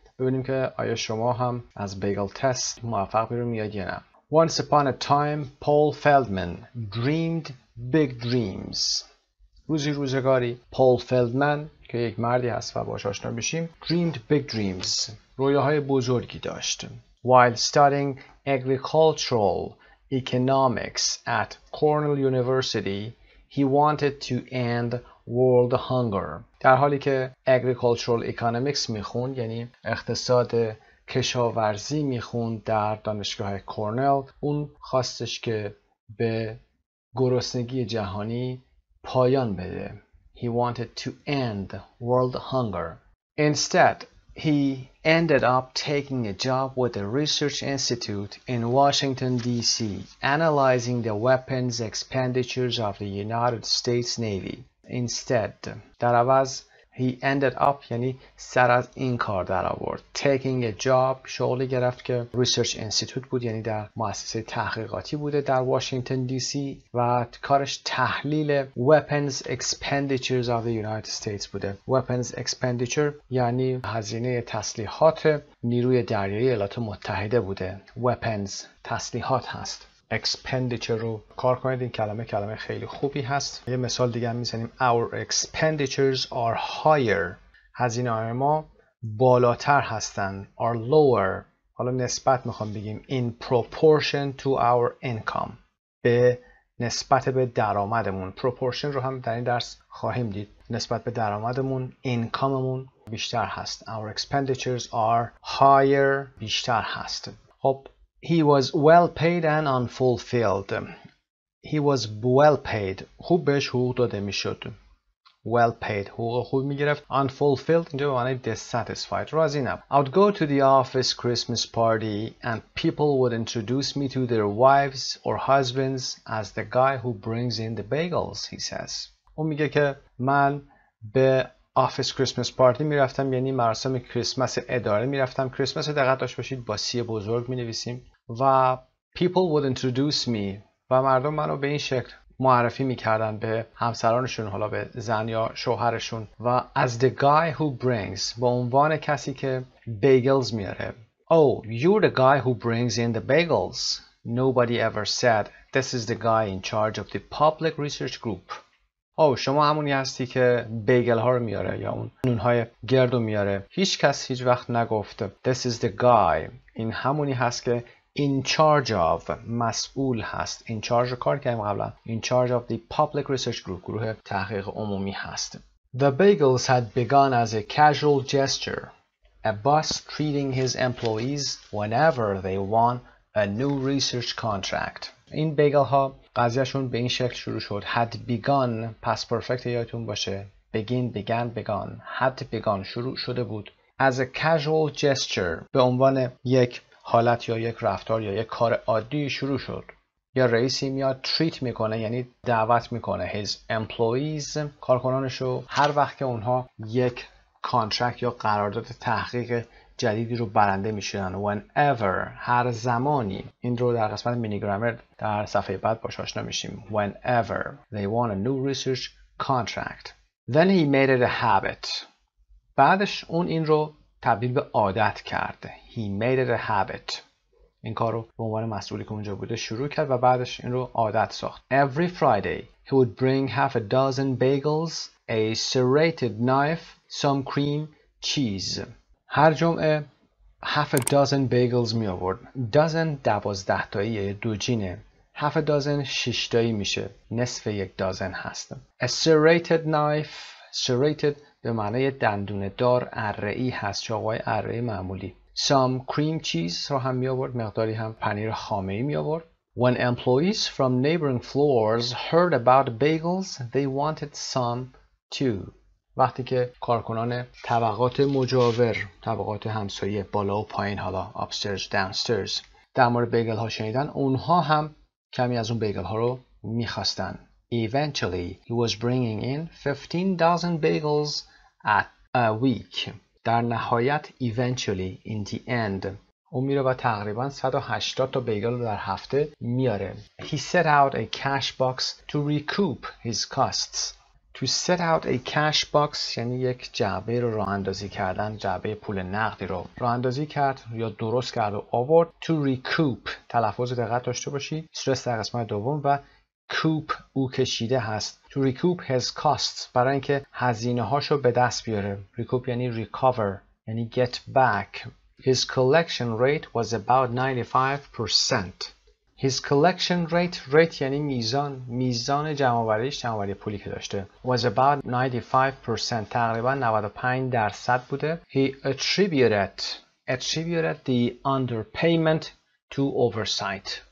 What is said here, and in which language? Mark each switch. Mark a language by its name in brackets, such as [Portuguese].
[Persian] ببینیم که آیا شما هم از بیگل تست موفق بیرون میاد یا نه. [English] Once upon a time, Paul Feldman dreamed big dreams. [Persian] روزگاری Paul Feldman که یک مردی هست و باهاش آشنا میشیم [English] dreamed big dreams. [Persian] رویاهای بزرگی داشت. [English] While studying agricultural economics at Cornell University, he wanted to end world hunger. [Persian] در حالی که [English] agricultural economics [Persian] میخوند، یعنی اقتصاد کشاورزی میخوند در دانشگاه کورنل، اون خواستش که به گرسنگی جهانی پایان بده. [English] He wanted to end world hunger. Instead, he ended up taking a job with a research institute in Washington, D.C., analyzing the weapons expenditures of the United States Navy. Instead, [Persian] در عوض [English] he ended up [Persian] یعنی سر از این کار در آورد. [English] Taking a job [Persian] شغلی گرفت که [English] research institute [Persian] بود، یعنی در مؤسسه تحقیقاتی بوده در واشنگتن دی سی و کارش تحلیل [English] weapons expenditures of the United States [Persian] بوده. [English] weapons expenditure [Persian] یعنی هزینه تسلیحات نیروی دریایی ایالات متحده بوده. weapons تسلیحات هست. expenditure رو کار کنید. این کلمه خیلی خوبی هست. یه مثال دیگه هم میزنیم. [English] Our expenditures are higher. [Persian] هزینه های ما بالاتر هستن. [English] Are lower. [Persian] حالا نسبت میخوام بگیم. [English] In proportion to our income. [Persian] به نسبت به درآمدمون. proportion رو هم در این درس خواهیم دید. نسبت به درآمدمون اینکاممون بیشتر هست. [English] Our expenditures are higher. [Persian] بیشتر هست. خب [English] He was well paid and unfulfilled. He was well paid. [Persian] خوب بهش حقوق داده میشد. [English] Well paid. [Persian] حقوق خوب میگرفت. [English] Unfulfilled [Persian] اینجا به معنی [English] dissatisfied. [Persian] راضی نبود. [English] I would go to the office Christmas party and people would introduce me to their wives or husbands as the guy who brings in the bagels, he says. [Persian] اون میگه که من به آفیس کریسمس پارتی میرفتم، یعنی مراسم کریسمس اداره میرفتم. کریسمس دقت داشت باشید با سی بزرگ مینویسیم و [English] people would introduce me [Persian] و مردم منو به این شکل معرفی میکردن به همسرانشون، حالا به زن یا شوهرشون، و [English] as the guy who brings [Persian] به عنوان کسی که bagels میاره. [English] Oh, you're the guy who brings in the bagels. Nobody ever said this is the guy in charge of the public research group. [Persian] شما همونی هستی که بیگل ها رو میاره یا اون نونهای گرد رو میاره. هیچ کس هیچ وقت نگفت [English] This is the guy. [Persian] این همونی هست که [English] in charge of [Persian] مسئول هست. [English] in charge [Persian] کار کردیم قبلا. [English] in charge of the public research group [Persian] گروه تحقیق عمومی هست. [English] The bagels had begun as a casual gesture. A boss treating his employees whenever they won a new research contract. [Persian] این بیگل ها قضیهشون به این شکل شروع شد. [English] had begun [Persian] پس پرفکت یادتون باشه. [English] begin began had begun [Persian] شروع شده بود. [English] as a casual gesture [Persian] به عنوان یک حالت یا یک رفتار یا یک کار عادی شروع شد. یا رئیسی میاد تریت میکنه یعنی دعوت میکنه [English] his employees [Persian] کارکنانشو هر وقت که اونها یک کانترکت یا قرارداد تحقیق جدیدی رو برنده میشن. whenever هر زمانی. این رو در قسمت مینی گرامر در صفحه بعد باش آشنا میشیم. [English] whenever they want a new research contract. then he made it a habit. [Persian] بعدش اون این رو تبدیل به عادت کرد. [English] he made it a habit. [Persian] این کار رو به عنوان مسئولی که اونجا بوده شروع کرد و بعدش این رو عادت ساخت. [English] Every Friday he would bring half a dozen bagels, a serrated knife, some cream, cheese. [Persian] هر جمعه [English] half a dozen bagels [Persian] می آورد. dozen 12 تایی دوجینه. half a dozen 6 تایی میشه. نصف یک دازن هست. [English] A serrated knife. [Persian] serrated به معنای دندونه دار اره‌ای هست. چاقوهای اره‌ای معمولی. [English] Some cream cheese [Persian] رو هم می آورد. مقداری هم پنیر خامه‌ای می آورد. [English] When employees from neighboring floors heard about bagels, they wanted some too. [Persian] وقتی که کارکنان طبقات مجاور، طبقات همسایه بالا و پایین، حالا [English] upstairs, downstairs، [Persian] در مورد بیگل ها شنیدن، اونها هم کمی از اون بیگل ها رو می‌خواستن. [English] Eventually, he was bringing in 15,000 bagels at a week. [Persian] در نهایت [English] eventually in the end [Persian] اون میره و تقریبا 180 تا بیگل رو در هفته میاره. [English] He set out a cash box to recoup his costs. To set out a cash box [Persian] یعنی یک جعبه رو راه اندازی کردن، جعبه پول نقدی رو راه اندازی کرد یا درست کرد و آورد. To recoup تلفظ دقت داشته باشی. استرس در قسمت دوم و کوپ او کشیده هست. [English] To recoup his costs [Persian] برای اینکه هزینه هاشو به دست بیاره. [English] recoup [Persian] یعنی [English] recover یعنی get back. His collection rate was about 95%. His collection rate [Persian] یعنی میزان جمع‌آوری پولی که داشته [English] was about 95% [Persian] تقریبا 95% بوده. [English] He attributed the underpayment to oversight.